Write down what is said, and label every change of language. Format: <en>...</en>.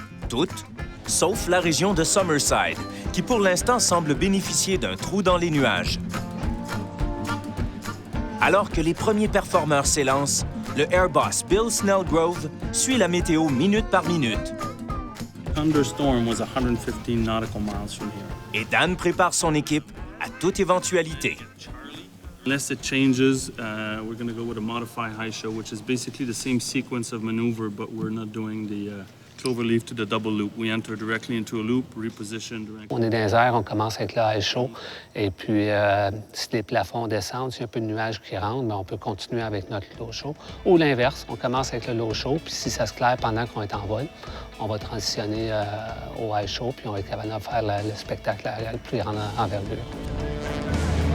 <fr>Toutes, sauf la région de Summerside, qui pour l'instant semble bénéficier d'un trou dans les nuages. Alors que les premiers performeurs s'élancent, le Airboss Bill Snellgrove suit la météo minute par minute.</fr> <en>Thunderstorm was 115 nautical miles from here.</en> <fr>Et Dan prépare son équipe à toute éventualité.</fr> <en>Unless it changes, we're going to go with a modified high show, which is basically the same sequence of maneuver, but we're not doing the cloverleaf to the double loop. We enter directly into a loop, reposition directly.</en> <fr>On est dans les airs, on commence avec le high show. Et puis, si les plafonds descendent, s'il y a un peu de nuages qui rentrent, bien, on peut continuer avec notre low show. Ou l'inverse, on commence avec le low show, puis si ça se claire pendant qu'on est en vol, on va transitionner au high show, puis on va être capable de faire le spectacle à la plus grande envergure.</fr>